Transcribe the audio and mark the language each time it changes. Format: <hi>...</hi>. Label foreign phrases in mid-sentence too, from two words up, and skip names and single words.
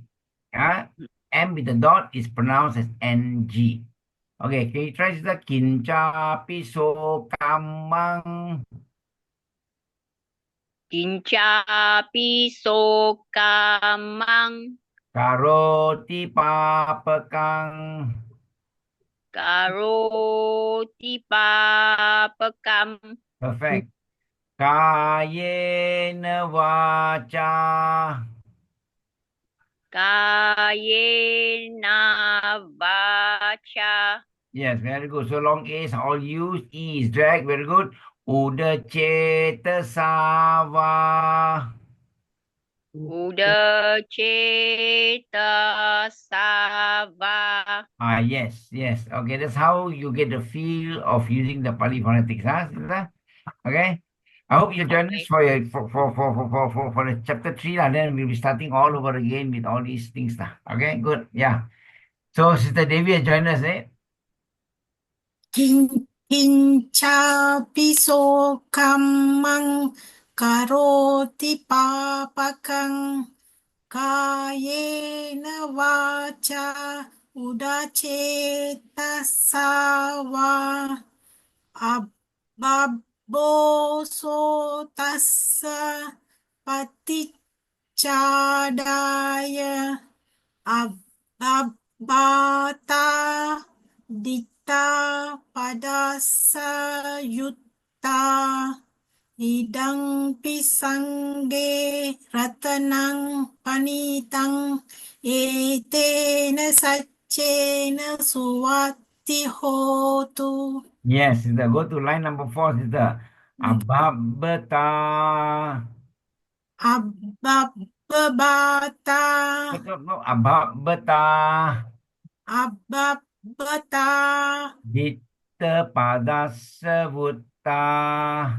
<en>M with the dot is pronounced as NG. Okay, can you try this?</en> <pi>Kinca, piso, kamang. Kinca piso kamang. Karoti papakang. Karoti papakam. Perfect. Kayena vacha. Kayena vacha.</pi> <en>Yes, very good. So long A's are all used. E is drag. Very good.</en> <pi>Uda cetasava. Udacettasava.</pi> <en>Yes, yes. Okay, that's how you get the feel of using the Pali phonetics, huh, Sister? Okay. I hope you join us Okay. for your for the chapter 3, and then we'll be starting all over again with all these things. Okay, good. Yeah. So Sister Devi has joined us, eh?</en> <pi>Kincapi sokamang karoti papakang kayena vacha udacetasawa ababboso tassa paticadaya Abata Dita Padasa Yutta Idang Pisangge Ratanang Panitang Etena Sachena Suwati Hotu</pi> <en>Yes, Sister. Go to line number 4, Sister.</en> <pi>Ababata. Ababata No, Ababata. Ababata Dita Padasa Vutta.</pi>